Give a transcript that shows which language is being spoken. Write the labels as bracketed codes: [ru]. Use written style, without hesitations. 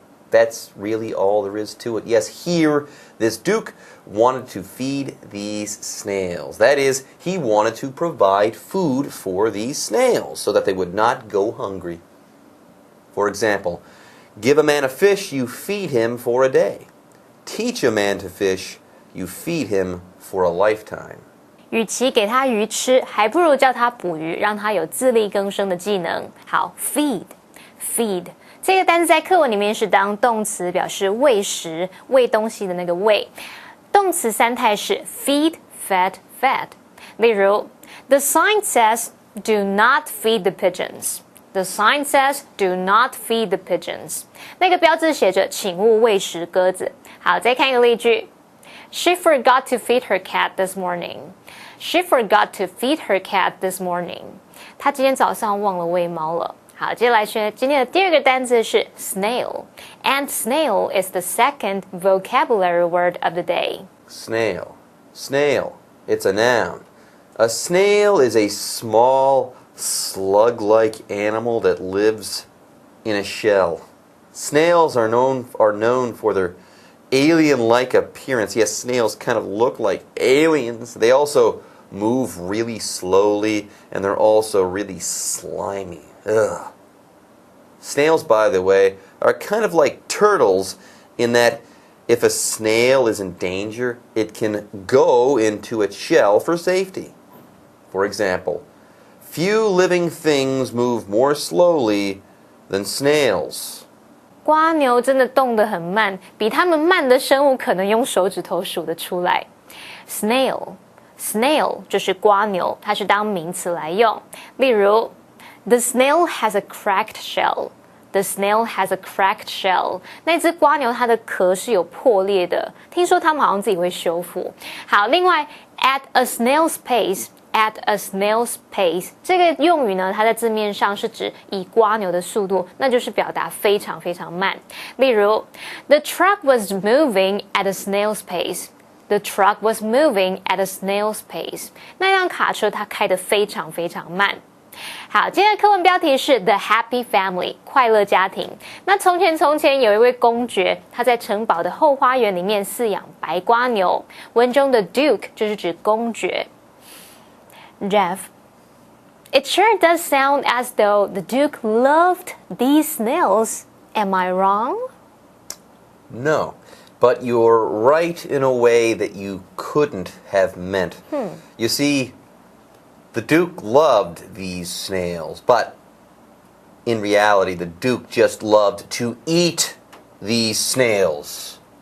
[en] That's really all there is to it. Yes, here, this duke wanted to feed these snails. That is, he wanted to provide food for these snails so that they would not go hungry. For example, give a man a fish, you feed him for a day. Teach a man to fish, you feed him for a lifetime. [zh] 与其给他鱼吃，还不如教他捕鱼，让他有自力更生的技能。好 ，feed 这个单词在课文里面是当动词，表示喂食、喂东西的那个喂。动词三态是 feed、fed。 [en] 例如 ，The sign says "Do not feed the pigeons." The sign says "Do not feed the pigeons." [zh] 那个标志写着请勿喂食鸽子。好，再看一个例句。 [en] She forgot to feed her cat this morning. She forgot to feed her cat this morning. [zh] 她今天早上忘了喂猫了。好，接下来学今天的第二个单词是 snail. [en] And snail is the second vocabulary word of the day. Snail. Snail. It's a noun. A snail is a small, slug-like animal that lives in a shell. Snails are known for their alien-like appearance. Yes, snails kind of look like aliens. They also move really slowly, and they're also really slimy. Ugh. Snails, by the way, are kind of like turtles in that if a snail is in danger, it can go into its shell for safety. For example, few living things move more slowly than snails. [zh] 瓜牛真的动得很慢，比它们慢的生物可能用手指头数得出来。 Snail 就是瓜牛，它是当名词来用。 [en] 例如 The snail has a cracked shell. The snail has a cracked shell. [zh] 那只瓜牛它的壳是有破裂的，听说它们好像自己会修复。好，另外 [en] at a snail's pace。 At a snail's pace [zh] 这个用语呢，它在字面上是指以瓜牛的速度，那就是表达非常非常慢。 [en] 例如 The truck was moving at a snail's pace. The truck was moving at a snail's pace. [zh] 那辆卡车它开得非常非常慢。好，今天的课文标题是 The Happy Family 快乐家庭。那从前有一位公爵，他在城堡的后花园里面饲养白瓜牛。文中的 Duke 就是指公爵。 [en] Jeff, it sure does sound as though the Duke loved these snails. Am I wrong? No, but you're right in a way that you couldn't have meant. You see, the Duke loved these snails, but in reality, the Duke just loved to eat these snails.